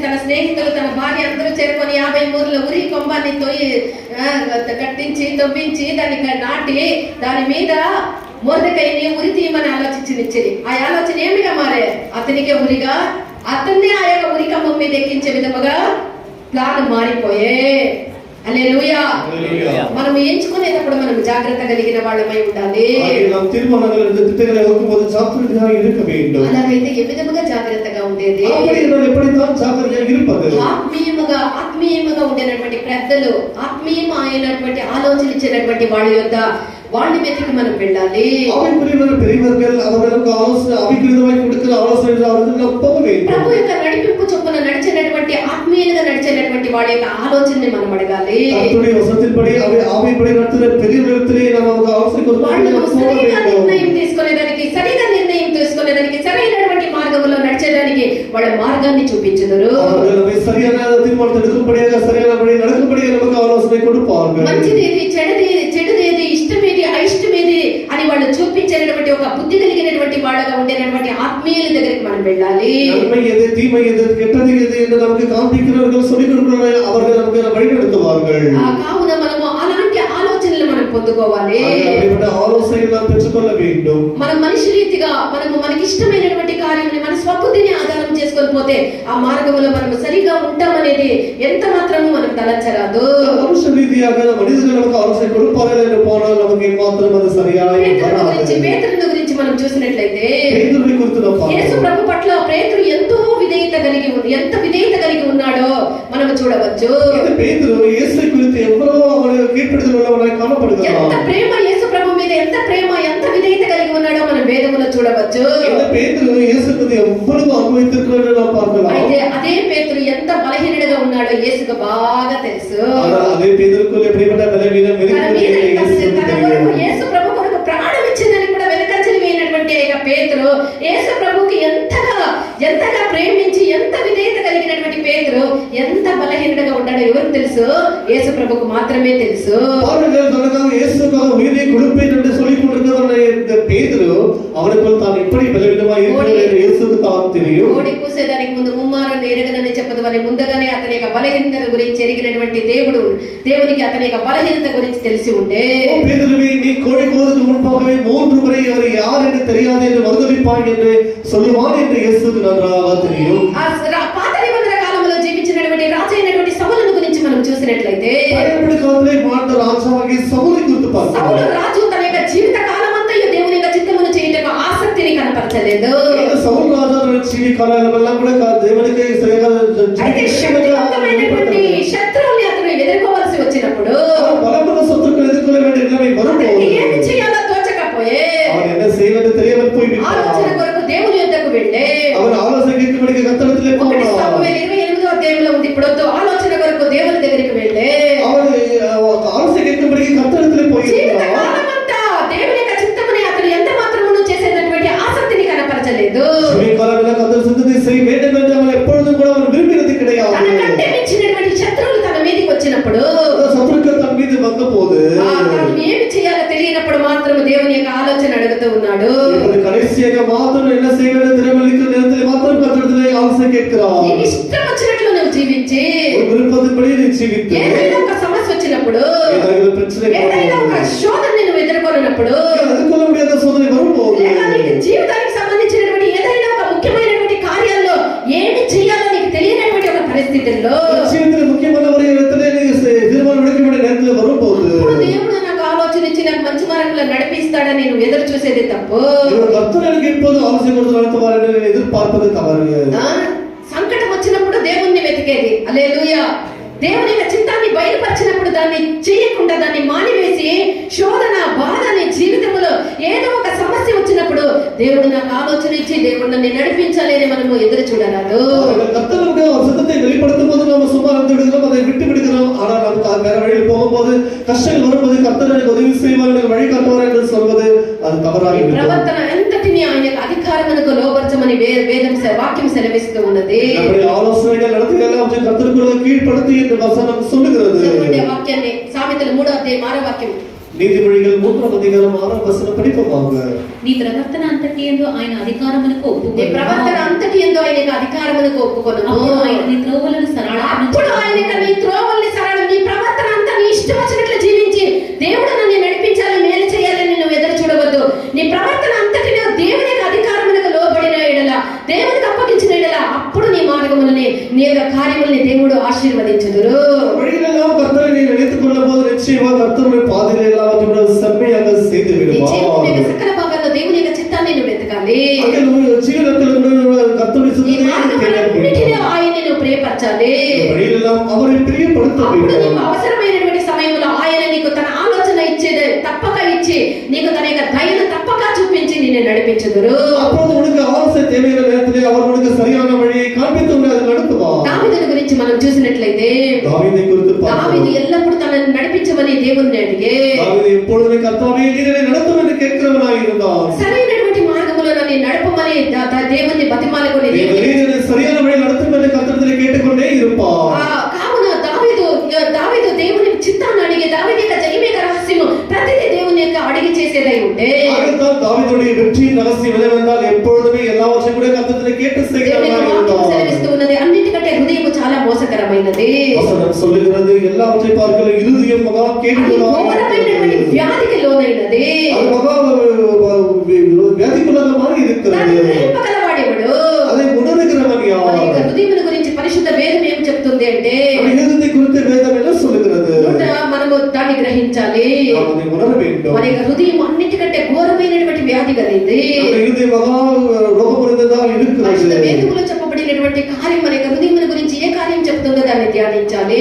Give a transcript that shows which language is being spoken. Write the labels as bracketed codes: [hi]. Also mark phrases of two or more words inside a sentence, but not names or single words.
[te] తన స్నేహితులు తన భార్య అందరూ చేరుకొని 50 మూరల ఉరి కొమ్మాన్ని కట్టించి తవ్వించి దాన్ని నాటి దాని మీద మొర్దెకైని ఉరి తీయమని ఆలోచించినిచ్చిరి. ఆ ఆలోచన ఏమిగా మారే? అతనికే ఉరిగా, అతన్ని ఆ యొక్క ఉరి కమ్మం మీద ఎక్కించే విధముగా ప్లాన్ మారిపోయే. హల్లెలూయా. మనం ఎంచుకునేటప్పుడు మనం జాగ్రత్త కలిగిన వాళ్ళమై ఉండాలి. [ta] நாம் தீர்மானங்கள் திட்டங்களை வகுக்கும்போது ஜாக்கிரதையாக இருக்க வேண்டும். [te] అలాగైతే ఏ విధముగా జాగ్రత్తగా ఉండేది? [ta] அப்படி என்றால் எப்படித்தான் ஜாக்கிரதையாக இருப்பது? [te] ఆత్మీయముగా ఉండేటువంటి పెద్దలు, ఆత్మీయమైనటువంటి ఆలోచన ఇచ్చినటువంటి వాళ్ళ యొక్క వాళ్ళ మీదకి మనం వెళ్ళాలి. [ta] ஆவிக்குரியவர் பெரியவர்கள் அவர்களுக்கு ஆலோசனை அபிகிருதமாய் கொடுக்கிற ஆலோசனை அவர்களுக்கு போக வேண்டும். [te] ప్రభు యొక్క నడిపింపు చొప్పున నడిచేటటువంటి ఆత్మీయంగా నడిచేటటువంటి వాళ్ళ యొక్క ఆలోచనని మనం అడగాలి. [ta] கர்த்தருடைய வசனத்தின்படி ஆவியின்படி நடத்துகிற பெரியவர்களிடத்திலே நாம் அவங்க ஆலோசனை [te] వాళ్ళు [ta] கொடுத்து [te] సరైన నిర్ణయం తీసుకునేదానికి, సరైనటువంటి మార్గంలో నడిచేదానికి వాళ్ళ మార్గాన్ని చూపించుదురు. [ta] அவர்கள் நம்மை சரியான தீர்மானத்தை எடுக்கும்படியாக சரியானபடி நடக்கும்படியாக நமக்கு ஆலோசனை கொடுப்பார்கள். [te] మంచిదేది, చెడుదేది, ఇష్టమేది, అయిష్టమేది అని వాళ్ళు చూపించేటటువంటి ఒక బుద్ధి కలిగినటువంటి వాళ్ళగా ఉండేటటువంటి ఆత్మీయుల దగ్గరికి మనం వెళ్ళాలి. [ta] நன்மை எது, தீமை எது, கெட்டது எது என்று நமக்கு காண்பிக்கிறவர்கள் சொல்லிக் கொடுக்கிறவர்கள் அவர்கள் நமக்கு வழிநடத்துவார்கள். [te] కావున మనము అలాంటి ఆలోచనలు మనం పొందుకోవాలి. [ta] அப்படிப்பட்ட ஆலோசனைகளை நாம் பெற்றுக்கொள்ள வேண்டும். [te] మనం మనిషి రీతిగా మనకి ఇష్టమైనటువంటి కార్యాన్ని మన స్వబుద్ధిని ఆధారం చేసుకొని పోతే ఆ మార్గంలో మనం సరిగా ఉంటామనేది ఎంత మాత్రము మనం తలంచరాదు. [ta] மனுஷ ரீதியாக மனிதர்கள் நமக்கு ஆலோசனை கொடுப்பார்கள் என்று போனால் நமக்கு மாத்திரம் அது சரியாய் வராது. [te] పేతురుని గురించి మనం చూసినట్లయితే [ta] பேதுருவை குறித்து நாம் యేసు பார்க்கிறோம். [te] ప్రభు పట్ల పేతురు ఎంత విధేయత కలిగి ఉన్నాడో మనం చూడవచ్చు. [ta] இந்த பேதுரு இயேசு குறித்து எவ்வளவு அவர் கீழ்ப்படிதல் உள்ளவனாய் [te] ఎంత [ta] காணப்படுகிறார். [te] ప్రేమ యేసు ప్రభు మీద ఎంత విధేయత కలిగి ఉన్నాడో మనం వేదములో చూడవచ్చు. [ta] இந்த பேதுரு இயேசு குறித்து எவ்வளவு அனுபவித்திருக்கிறார் என்று நாம் பார்க்கலாம். [te] అయితే అదే పేతురు ఎంత బలహీనుడిగా ఉన్నాడో యేసుకు బాగా తెలుసు. [ta] ஆனால் அதே பேதுருக்குள் எப்படிப்பட்ட பலவீனம் இருக்கிறது என்று இயேசுவுக்கு தெரியும். [te] యేసు ప్రభు కొరకు ప్రాణం ఇచ్చేదానికి కూడా వెనకంజలి వేయనటువంటి పేతురు యేసు ప్రభుకి ఎంతగా ప్రేమించి ఎంత విధేయత కలిగినటువంటి పేతురు ఎంత బలహీనుడిగా ఉన్నాడో ఎవరికి తెలుసు? యేసు ప్రభుకు మాత్రమే తెలుసు. [ta] பாருங்கள், தனக்காக இயேசுக்காக உயிரை கொடுப்பேன் என்று சொல்லிக் கொண்டிருக்கிற இந்த பேதுரு அவனுக்குள் தான் எப்படி பலவீனமாய் இருக்கிறார் என்று இயேசுவுக்கு தான் தெரியும். [te] కోడి కూసేదానికి ముందు ముమ్మారం ఎరగదని చెప్పదు అని ముందుగానే అతని యొక్క బలహీనత గురించి ఎరిగినటువంటి దేవునికి అతని యొక్క బలహీనత గురించి తెలిసి ఉండే. [ta] பேதுருவே, நீ கோழி கூவதற்கு முன்பாகவே 3 முறை அவர் யார் என்று தெரியாது என்று மறுதலிப்பாய் என்று சொல்லுவான் என்று இயேசுவுக்கு நன்றாக தெரியும். [te] పాత నిబంధన కాలంలో జీవించినటువంటి రాజు అయినటువంటి సౌలును గురించి మనం చూసినట్లయితే [ta] பழைய காலத்திலே வாழ்ந்த ராஜாவாகிய சவுலை குறித்து సౌలు பார்க்கிறோம். [te] రాజు తన యొక్క జీవిత కాలమంతయు దేవుని యొక్క చిత్తమును చేయటకు ఆసక్తిని కనపరచలేదు. [ta] இந்த சவுல் ராஜா தன்னுடைய ஜீவி காலமெல்லாம் கூட దేవునికి [te] అయితే శక్తివంతమైనటువంటి శత్రువుల్ని అతను ఎదుర్కోవాల్సి వచ్చినప్పుడు [ta] பலமுள்ள சத்துருக்கள் எதிர்கொள்ள வேண்டிய நிலைமை வரும்போது [te] ఏమి చేయాలో తోచకపోయే [ta] அவன் என்ன செய்வது தெரியாமல் போய்விட்டான். [te] ఆలోచన కొరకు దేవుని యొద్దకు వెళ్ళే [ta] அவன் ஆலோசனை கேட்கும்படிக்கு கர்த்தரிடத்திலே போனான். [te] సమూయేలు 28వ అధ్యాయంలో ఉంది. ఇప్పుడు ఆలోచన కొరకు దేవుని దగ్గరికి వెళ్ళే [ta] அவன் ஆலோசனை கேட்கும்படிக்கு கர்த்தரிடத்திலே [te] జీవిత [ta] போயிருக்கிறான். [te] కాలమంతా దేవుని యొక్క చిత్తముని అతను ఎంత మాత్రమును చేసేటటువంటి ఆసక్తిని కనపరచలేదు. [ta] ஜீவி காலமெல்லாம் கர்த்தர் சித்தத்தை செய்ய வேண்டும் என்று அவன் எப்பொழுதும் கூட அவன் விரும்பினது கிடையாது. [te] తనకంటే మించినటువంటి శత్రువులు తన మీదకి వచ్చినప్పుడు [ta] சத்துருக்கள் தன் மீது வந்த போது [te] తాను ఏమి చేయాలో తెలియనప్పుడు మాత్రం దేవుని యొక్క ఆలోచన అడుగుతూ ఉన్నాడు. [ta] இவன் கடைசியாக மாத்திரம் என்ன செய்ய வேண்டும் தெரியாமல் நேரத்தில் மாத்திரம் கர்த்தரிடத்திலே ஆலோசனை கேட்கிறான். [te] నీకు ఇష్టం వచ్చినట్లు నువ్వు జీవించి [ta] ஒரு விருப்பத்தின்படி நீ ஜீவித்து [te] ఏదైనా ఒక సమస్య వచ్చినప్పుడు [ta] ஏதாவது பிரச்சனை [te] ఏదైనా ఒక శోధనని నువ్వు ఎదుర్కొన్నప్పుడు [ta] எதிர்கொள்ள முடியாத சோதனை வரும்போது [te] లేక నీకు జీవితానికి సంబంధించినటువంటి ఏదైనా ఒక ముఖ్యమైనటువంటి కార్యాల్లో ఏమి చేయాలో నీకు తెలియనటువంటి ఒక పరిస్థితుల్లో [ta] ஜீவிதத்தில் முக்கியமான ஒரு இடத்திலே நீ தீர்மானம் எடுக்க வேண்டிய நேரத்தில் வரும்போது [te] ఇప్పుడు దేవుడు నాకు ఆలోచన ఇచ్చి నాకు మంచి మార్గంలో నడిపిస్తాడని నువ్వు ఎదురు చూసేది తప్పు. [ta] கர்த்தர் எனக்கு எப்போது ஆலோசனை கொடுத்து நடத்துவார் என்று எதிர்பார்ப்பது தவறு. [te] సంకటం వచ్చినప్పుడు దేవుణ్ణి వెతికేది. హల్లెలూయా. దేవుని యొక్క చిత్తాన్ని బయలుపరిచినప్పుడు దాన్ని చేయకుండా దాన్ని మానివేసి శోధన బాధ నీ జీవితంలో ఏదో ఒక సమస్య వచ్చినప్పుడు దేవుడు నాకు ఆలోచన ఇచ్చి దేవుడు నన్ను నడిపించాలి అని మనము ఎదురు చూడరాదు. [ta] கர்த்தர் நமக்கு அவர் சித்தத்தை வெளிப்படுத்தும் போது நம்ம சும்மா இருந்து விடுகிறோம், அதை விட்டு விடுகிறோம். ஆனால் நமக்கு வேற வழியில் போகும்போது கஷ்டங்கள் வரும்போது கர்த்தர் எனக்கு உதவி செய்வார், எனக்கு வழி காட்டுவார் என்று சொல்வது அது தவறாக இருக்கும். [te] ప్రవర్తన ఎంతటిని ఆయన అధికారమునకు లోబర్చమని వాక్యం సెలవిస్తూ ఉన్నది. [ta] நம்முடைய ஆலோசனைகள் நடத்துகள் அவற்றை கர்த்தருக்குள்ள கீழ்ப்படுத்தி என்று வசனம் சொல்லுகிறது. [te] వాక్యాన్ని సామెతలు 3వ అధ్యాయం 6వ వాక్యం. [ta] நீதிமொழிகள் 3ஆம் அதிகாரம் 6ஆம் வசனம் படிப்போமாக. [te] నీ ప్రవర్తన అంతటి యందు ఆయన అధికారమునకు నీ ఒప్పుకొనుము. ప్రవర్తన అంతటి యందు ఆయనకు అధికారమునకు ఒప్పుకొనుము. అప్పుడు ఆయన నీ త్రోవలను సరళమును అప్పుడు ఆయనకు నీ త్రోవల్ని సరళం, నీ ప్రవర్తన అంతా నీ ఇష్టం వచ్చినట్లు జీవించి దేవుడు నన్ను నడిపించాలి, మేలు చేయాలని నువ్వు ఎదురు చూడవద్దు. నీ ప్రవర్తన అంతటిలో దేవుని యొక్క అధికారములకు లోబడిన ఎడల, దేవునికి అప్పగించిన ఎడల, అప్పుడు నీ మార్గములని నీ యొక్క కార్యములని దేవుడు ఆశీర్వదించుదురు. [ta] வழியிலெல்லாம் கர்த்தரை நீ நினைத்துக் கொள்ளும் போது நிச்சயமா கர்த்தருடைய பாதையில எல்லாவற்றையும் செம்மையாக செய்து [te] నీ [ta] விடுவார். [te] జీవితం యొక్క సకల భాగాల్లో దేవుని యొక్క చిత్తాన్ని నువ్వు వెతకాలి. [ta] அங்கே நம்ம ஜீவனத்தில் கர்த்தருடைய [te] ఈ [ta] சித்தத்தை [te] మార్గములన్నిటిలో ఆయన్ని నువ్వు ప్రియపరచాలి. [ta] வழியிலெல்லாம் அவரை பிரியப்படுத்த [te] అప్పుడు నీకు [ta] வேண்டும். [te] అవసరమైనటువంటి సమయంలో ఆయన నీకు తన ఆలోచన ఇచ్చేది తప్పక ఇచ్చి, నీకు తన యొక్క దయను తప్పక చూపించి నిన్ను నడిపించుదురు. [ta] அப்போது உனக்கு ஆலோசனை தேவையான நேரத்திலே அவர் உனக்கு சரியான வழியை காண்பித்து உன்னை அது நடத்துவார். [te] దావీదుని గురించి మనం చూసినట్లయితే, [ta] தாவீதை குறித்து దావీదు பார்க்கிறோம். [te] ఎల్లప్పుడూ తనని నడిపించమని దేవుణ్ణి అడిగే, [ta] தாவீது எப்பொழுதுமே கர்த்தாவே நீர் என்னை நடத்தும் என்று கேட்கிறவனாய் இருந்தான். [te] సరైనటువంటి మార్గములో నన్ను నడపమని దేవుణ్ణి బతిమాలుకుని [ta] தேவரே என்னை சரியான வழி நடத்தும் என்று கர்த்தரிடத்திலே கேட்டுக்கொண்டே இருப்பார். [te] కావున దావీదు దేవుని చిత్తాన్ని అడిగి, దావీదు యొక్క జయమేక రహస్యము ప్రతిదీ దేవుని యొక్క అడిగి చేసేదై ఉంటే, [ta] ஆகத்தான் தாவீதுடைய வெற்றியின் ரகசியம் என்னவென்றால் எப்பொழுதுமே எல்லாவற்றையும் கூட கர்த்தரிடத்திலே கேட்டு [te] దేవుని యొక్క [ta] செய்கிறவனாய் [te] వాక్యం [ta] இருந்தான். [te] సెలవిస్తూ ఉన్నది, అన్నిటికంటే హృదయము చాలా మోసకరమైనది. [ta] வசனம் சொல்லுகிறது எல்லாவற்றையும் பார்க்கிற இருதயம் மகா [te] అది [ta] கேடுகளாக [te] ఘోరమైనటువంటి [ta] இருக்கிறது. [te] వ్యాధికి లోనైనది. [ta] அது மகா வியாதிக்குள்ளாக மாறி இருக்கிறது. [te] దాన్ని గ్రహింపగలవాడెవడు? [ta] அதை உணர்கிறவன் [te] మన [ta] யார்? [te] యొక్క హృదయముల గురించి పరిశుద్ధ వేదం ఏం చెప్తుంది అంటే, [ta] அந்த இருதயத்தை குறித்து வேதம் என்ன சொல்லுகிறது? [te] మనము దాన్ని గ్రహించాలి. [ta] நாம் அதை உணர வேண்டும். [te] మన యొక్క హృదయం అన్నిటికంటే ఘోరమైనటువంటి వ్యాధి కలిగింది. [ta] அந்த இருதயம் மகா ரோகமுறைந்ததாக [te] పరిశుద్ధ [ta] இருக்கிறது. [te] వేదములో చెప్పబడినటువంటి కార్యం మన యొక్క హృదయముల గురించి ఏ కార్యం చెప్తుందో దాన్ని ధ్యానించాలి.